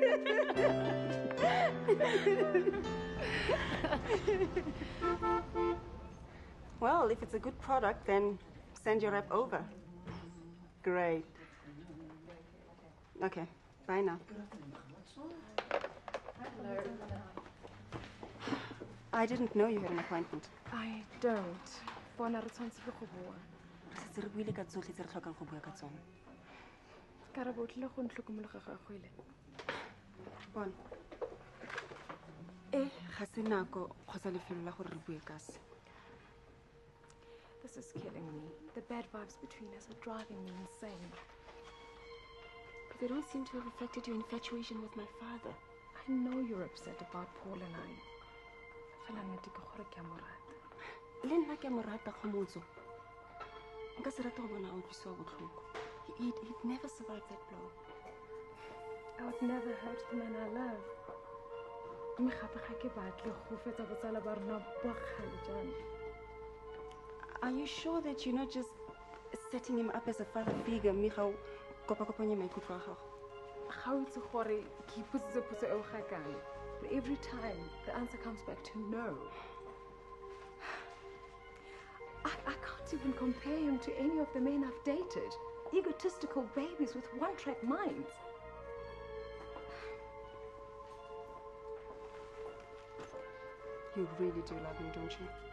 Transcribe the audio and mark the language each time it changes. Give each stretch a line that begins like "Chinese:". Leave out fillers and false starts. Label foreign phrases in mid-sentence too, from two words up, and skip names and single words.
English: Well, if it's a good product, then send your rep over. Great. Okay, bye now. I didn't know you had an appointment. I don't.
Tswana: Bona re tshwantse go bua. Se re buile ka tsotlhe tse re tlhokang go bua ka tsone. Karabo tlile go ntlhokomologa gagwe le. Bona. Ga se nako kgotsa lefelo la gore re bue ka se.
English: This is killing me. The bad vibes between us are driving me insane. But they don't seem to have affected your infatuation with my father. I know you're upset about Paul and I.
Tswana: Fela nnete ke gore ke a mo rata. Le nna ke a mo rata Kgomotso. Nka se rata go bona a utlwisiwa botlhoko.
English: He'd never survive that blow. I would never hurt the man I love.
Tswana: Mme gape ga ke batle go fetsa botsala ba rona bo kgale jana.
English: Are you sure that you're not just setting him up as a father figure, Michał?
Tswana: Kopa-kopanya maikutlo a gago. Ga o itse gore ke ipotsitse potso eo ga kae.
English: But every time the answer comes back to no. I can't even compare him to any of the men I've dated. Egotistical babies with one-track minds. You really do love him, don't you?